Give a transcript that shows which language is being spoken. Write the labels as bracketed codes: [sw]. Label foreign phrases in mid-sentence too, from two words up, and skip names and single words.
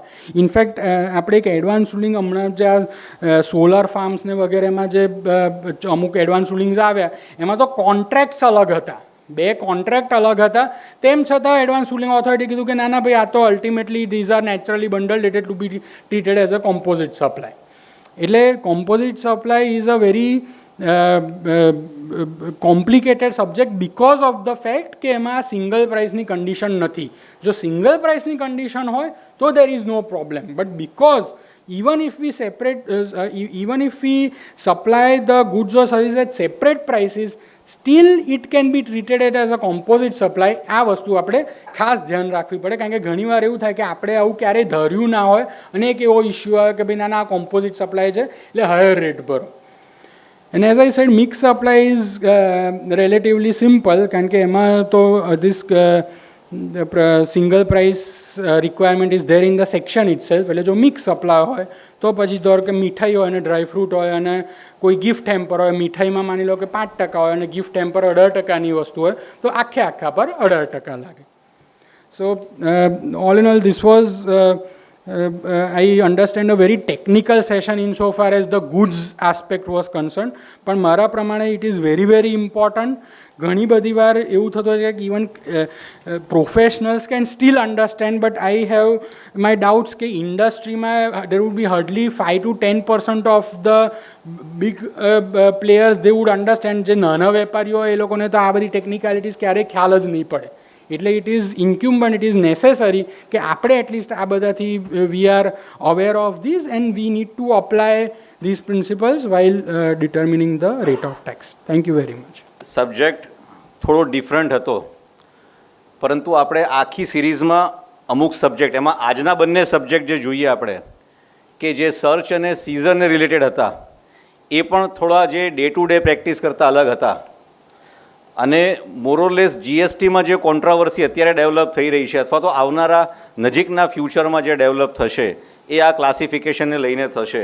[gu] ઇનફેક્ટ આપણે એક [en] advance ruling [gu] હમણાં જે આ સોલર ફાર્મ્સને વગેરેમાં જે અમુક [en] advance rulings [gu] આવ્યા એમાં તો કોન્ટ્રાક્ટ્સ અલગ હતા, બે કોન્ટ્રાક્ટ અલગ હતા, તેમ છતાં [en] advance ruling authority [gu] કીધું કે ના ના ભાઈ આ તો અલ્ટિમેટલી [en] these are naturally bundled it to be treated as a composite supply. એટલે composite supply is a very complicated subject because of the fact [gu] કે એમાં સિંગલ પ્રાઇસની કન્ડિશન નથી. જો સિંગલ પ્રાઇસની કન્ડિશન હોય તો [en] there is no problem. But because even if we even if we supply the goods or services at separate prices, still it can be treated as a composite supply. [gu] આ વસ્તુ આપણે ખાસ ધ્યાન રાખવી પડે, કારણ કે ઘણીવાર એવું થાય કે આપણે આવું ક્યારેય ધર્યું ના હોય અને એક એવો ઇસ્યુ આવે કે ભાઈ ના આ [en] composite supply [gu] છે એટલે [en] higher rate [gu] ભરો. [en] And as I said, mixed supply is relatively simple, [gu] કારણ કે એમાં તો [en] this single price requirement is there in the section itself. [gu] એટલે જો [en] mix supply [gu] હોય તો પછી ધારો કે મીઠાઈ હોય અને [en] dry fruit [gu] હોય અને કોઈ [en] gift hamper [gu] હોય, મીઠાઈમાં માની લો કે 5% હોય અને [en] gift hamper [gu] 18%ની વસ્તુ હોય તો આખા પર 18% લાગે. [en] સો all in all, this was I understand a very technical session insofar as the goods aspect was concerned, [gu] પણ મારા પ્રમાણે [en] it is very very important [gu] ઘણી બધી વાર એવું થતું હોય છે કે [en] even professionals can still understand but I have my doubts [gu] કે ઇન્ડસ્ટ્રીમાં [en] there would be hardly 5 to 10% of the big players they would understand. [gu] જે નાના વેપારીઓ એ લોકોને તો આ બધી ટેકનિકાલિટીઝ ક્યારેય ખ્યાલ જ નહીં પડે. [en] એટલે it is incumbent, it is necessary [gu] કે આપણે એટલીસ્ટ આ બધાથી [en] we are aware of this and we need to apply these principles while determining the rate of tax. Thank you very much. [gu] સબ્જેક્ટ થોડો ડિફરન્ટ હતો, પરંતુ આપણે આખી સિરીઝમાં અમુક સબ્જેક્ટ, એમાં આજના બંને સબ્જેક્ટ જે જોઈએ આપણે કે જે સર્ચ અને સીઝનને રિલેટેડ હતા, એ પણ થોડા જે [en] day to day [gu] પ્રેક્ટિસ કરતાં અલગ હતા. અને મોરોલેસ જીએસટીમાં જે કોન્ટ્રાવર્સી અત્યારે ડેવલપ થઈ રહી છે અથવા તો આવનારા નજીકના ફ્યુચરમાં જે ડેવલપ થશે એ આ ક્લાસિફિકેશનને લઈને થશે.